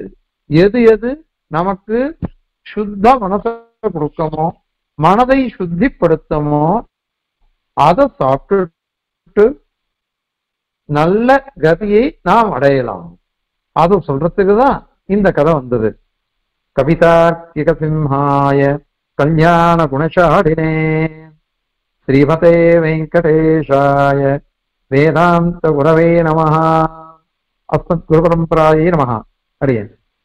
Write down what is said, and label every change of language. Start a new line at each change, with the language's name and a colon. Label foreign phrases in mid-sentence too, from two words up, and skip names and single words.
Tamil: எது எது நமக்கு சுத்த மனசை கொடுக்கமோ, மனதை சுத்திப்படுத்தமோ அதை சாப்பிட்டு நல்ல கதியை நாம் அடையலாம். அது சொல்றதுக்குதான் இந்த கதை வந்தது.
Sanskrit: कवितार्किक सिंहाय कल्याण गुणशालिने श्रीमते वेङ्कटेशाय वेदान्त गुरवे नमः. अस्मत् गुरु परम्परायै नमः. அடியேன்.